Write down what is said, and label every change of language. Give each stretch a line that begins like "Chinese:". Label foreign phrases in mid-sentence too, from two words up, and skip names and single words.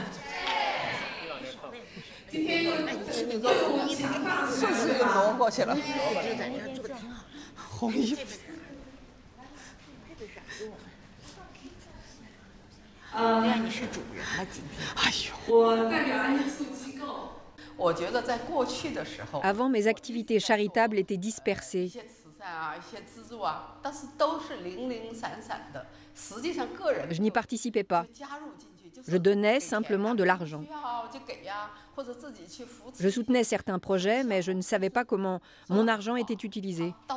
Chinese: 今天又你说红衣服，顺势又挪过去了。就在这做的挺好。红衣服。原来你是主人了，今天。哎呦，我代表安素机构。我觉得在过去的时候
French: Avant, mes activités charitables étaient dispersées. Je n'y participais pas. Je donnais simplement de l'argent. Je soutenais certains projets, mais je ne savais pas comment mon argent était utilisé.